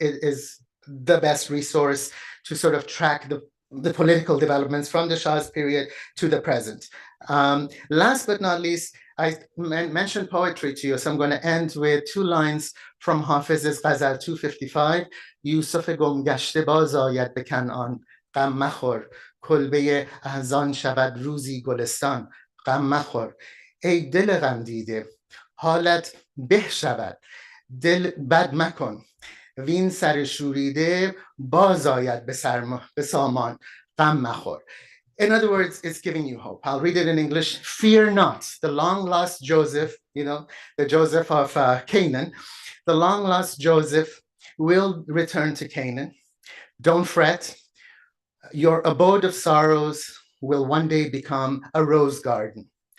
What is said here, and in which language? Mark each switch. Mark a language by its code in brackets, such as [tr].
[en] It is the best resource to sort of track the political developments from the Shah's period to the present. Last but not least, I mentioned poetry to you, so I'm going to end with 2 lines from Hafiz's Ghazal 255. [fa] یوسف گم گشته باز آید به کنعان، غم مخور کلبه احزان شود روزی گلستان، غم مخور ای دل غم دیده حالت به شود، دل بد مکن وین سر شوریده باز آید به سامان غم مخور. [en] In other words, it's giving you hope. I'll read it in English. Fear not, the long lost Joseph, you know, the Joseph of Canaan, the long lost Joseph will return to Canaan. Don't fret. Your abode of sorrows will one day become a rose garden.